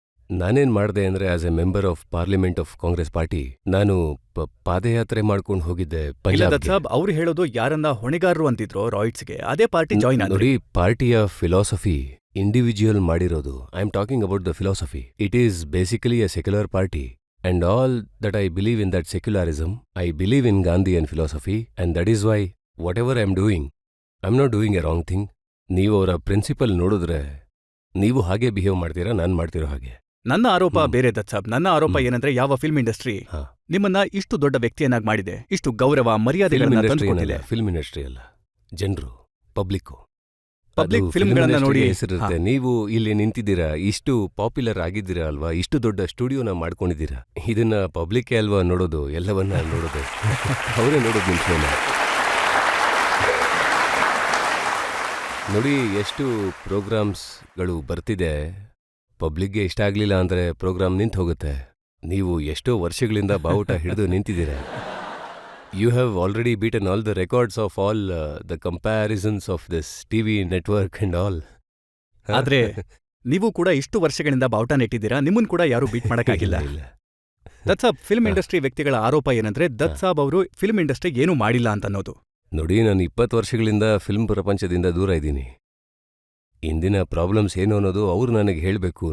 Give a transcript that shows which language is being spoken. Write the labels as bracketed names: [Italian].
[Kannada] ನಾನೇನ್ ಮಾಡ್ದೆ ಅಂದ್ರೆ, [English] as a member of parliament of Congress party, [Kannada] ನಾನು ಪಾದಯಾತ್ರೆ ಮಾಡ್ಕೊಂಡು ಹೋಗಿದ್ದೆ ಇಲ್ಲ ಪಂಜಾಬ್ಗೆ. ದತ್ ಸಾಬ್, ಅವ್ರು ಹೇಳೋದು ಯಾರನ್ನ ಹೊಣೆಗಾರರು ಅಂತಿದ್ರು ರಾಯ್ಟ್ಸ್ಗೆ, ಅದೇ ಪಾರ್ಟಿ ಜಾಯ್ನ್ ಆದ್ರು. ನೋಡಿ, ಪಾರ್ಟಿಯ ಫಿಲಾಸಫಿ ಇಂಡಿವಿಜುವಲ್ ಮಾಡಿರೋದು. [English] I am talking about the philosophy. It is basically a secular party. And all that I believe in that secularism, I believe in Gandhian philosophy, and that is why whatever I am doing, I am not doing a wrong thing. [Kannada] ನೀವು ಅವರ principal ನೋಡಿದ್ರೆ ನೀವು ಹಾಗೆ behave ಮಾಡ್ತೀರಾ, ನಾನು ಮಾಡ್ತಿರೋ ಹಾಗೆ. ನನ್ನ ಆರೋಪ ಬೇರೆ ದತ್ ಸಾಬ್. ನನ್ನ ಆರೋಪ ಏನಂದ್ರೆ, ಯಾವ ಫಿಲ್ಮ್ ಇಂಡಸ್ಟ್ರಿ ನಿಮ್ಮನ್ನ ಇಷ್ಟು ದೊಡ್ಡ ವ್ಯಕ್ತಿಯನ್ನಾಗಿ ಮಾಡಿದೆ, ಇಷ್ಟು ಗೌರವ ಮರ್ಯಾದೆಗಳನ್ನ ತಂದುಕೊಟ್ಟಿದೆ. ಫಿಲ್ಮ್ ಇಂಡಸ್ಟ್ರಿ ಅಲ್ಲ, ಜನರು, ಪಬ್ಲಿಕ್ಕು. ಪಬ್ಲಿಕ್ ಫಿಲ್ಮ್ಗಳನ್ನ ನೋಡಿ ಹೆಸರಿರುತ್ತೆ. ನೀವು ಇಲ್ಲಿ ನಿಂತಿದ್ದೀರಾ, ಇಷ್ಟು ಪಾಪ್ಯುಲರ್ ಆಗಿದ್ದೀರಾ ಅಲ್ವಾ, ಇಷ್ಟು ದೊಡ್ಡ ಸ್ಟುಡಿಯೋನ ಮಾಡ್ಕೊಂಡಿದ್ದೀರಾ. ಇದನ್ನ ಪಬ್ಲಿಕ್ ಅಲ್ವಾ ನೋಡೋದು, ಎಲ್ಲವನ್ನ ನೋಡೋದು ಅವರೇ ನೋಡೋದು ನಿಂತ್ಮೇಲೆ. ನೋಡಿ, ಎಷ್ಟು ಪ್ರೋಗ್ರಾಮ್ಸ್ಗಳು ಬರ್ತಿದೆ. ಪಬ್ಲಿಕ್ಗೆ ಇಷ್ಟ ಆಗ್ಲಿಲ್ಲ ಅಂದ್ರೆ ಪ್ರೋಗ್ರಾಮ್ ನಿಂತು ಹೋಗುತ್ತೆ. ನೀವು ಎಷ್ಟೋ ವರ್ಷಗಳಿಂದ ಬಾವುಟ ಹಿಡಿದು ನಿಂತಿದ್ದೀರಾ. [English] You have already beaten all the records of all the comparisons of this TV network and all. [Kannada] ಆದ್ರೆ ನೀವು ಕೂಡ ಇಷ್ಟು ವರ್ಷಗಳಿಂದ ಬಾವುಟ ನೆಟ್ಟಿದ್ದೀರಾ, ನಿಮ್ಮನ್ ಕೂಡ ಯಾರು beet ಮಾಡಕ್ಕಾಗಿಲ್ಲ. Dutt Sab, film industry ವ್ಯಕ್ತಿಗಳ ಆರೋಪ ಏನಂದ್ರೆ, ದತ್ ಸಾಬ್ ಅವರು ಫಿಲ್ಮ್ ಇಂಡಸ್ಟ್ರಿಗೆ ಏನೂ ಮಾಡಿಲ್ಲ ಅಂತ ಅನ್ನೋದು. ನೋಡಿ, ನಾನು 20 ವರ್ಷಗಳಿಂದ ಫಿಲ್ಮ್ ಪ್ರಪಂಚದಿಂದ ದೂರ ಇದ್ದೀನಿ. ಇಂದಿನ ಪ್ರಾಬ್ಲಮ್ಸ್ ಏನು ಅನ್ನೋದು ಅವ್ರು ನನಗೆ ಹೇಳಬೇಕು.